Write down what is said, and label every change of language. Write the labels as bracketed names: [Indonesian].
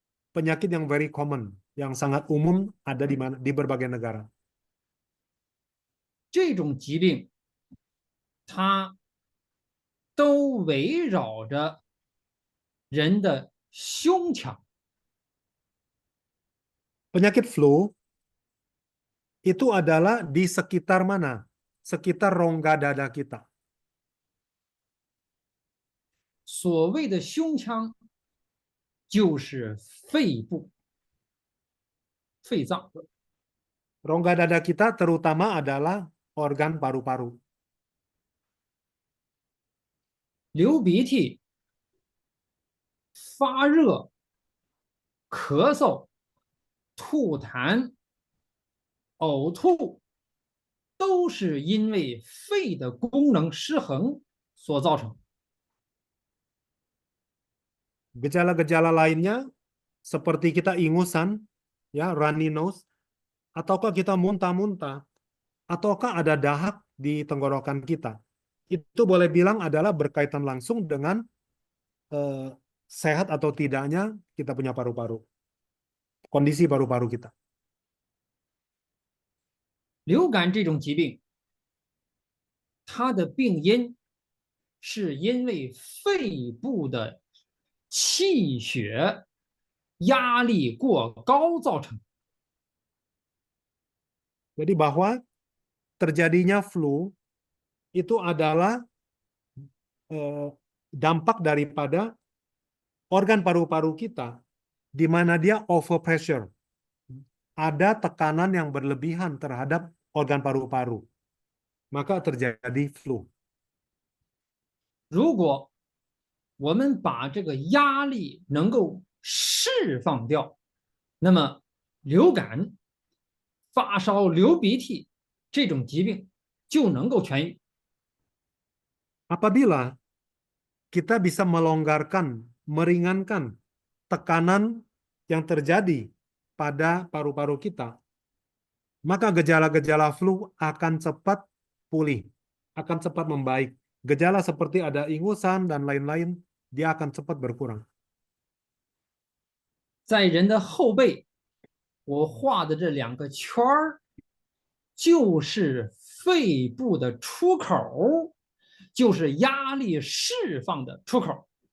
[Indonesian] Penyakit yang [English] very common, [Indonesian] yang sangat umum ada di berbagai negara. [Chinese] 这种疾病，它都围绕着人的胸腔。 [Indonesian] Penyakit flu itu adalah di sekitar mana? Sekitar rongga dada kita. [Chinese] 所谓的胸腔，就是肺部、肺脏。 [Indonesian] Rongga dada kita terutama adalah organ paru-paru. [Chinese] 流鼻涕、发热、咳嗽、吐痰、呕吐，都是因为肺的功能失衡所造成。 [Indonesian] Gejala-gejala lainnya seperti kita ingusan, ya, [English] runny nose, [Indonesian] ataukah kita muntah-muntah, ataukah ada dahak di tenggorokan kita. Itu boleh bilang adalah berkaitan langsung dengan sehat atau tidaknya kita punya paru-paru. Kondisi paru-paru kita. [Chinese] 流感这种疾病，它的病因是因为肺部的气血压力过高造成。 [Indonesian] Jadi bahwa terjadinya flu itu adalah dampak daripada organ paru-paru kita di mana dia overpressure. Ada tekanan yang berlebihan terhadap organ paru-paru. Maka terjadi flu. [Chinese] 如果我们把这个压力能够释放掉，那么流感、发烧、流鼻涕这种疾病就能够痊愈。 [Indonesian] Apabila kita bisa melonggarkan, meringankan tekanan yang terjadi pada paru-paru kita, maka gejala-gejala flu akan cepat pulih, akan cepat membaik. Gejala seperti ada ingusan dan lain-lain, dia akan cepat berkurang. [Chinese] 在人的后背，我画的这2个圈儿，就是肺部的出口，就是压力释放的出口。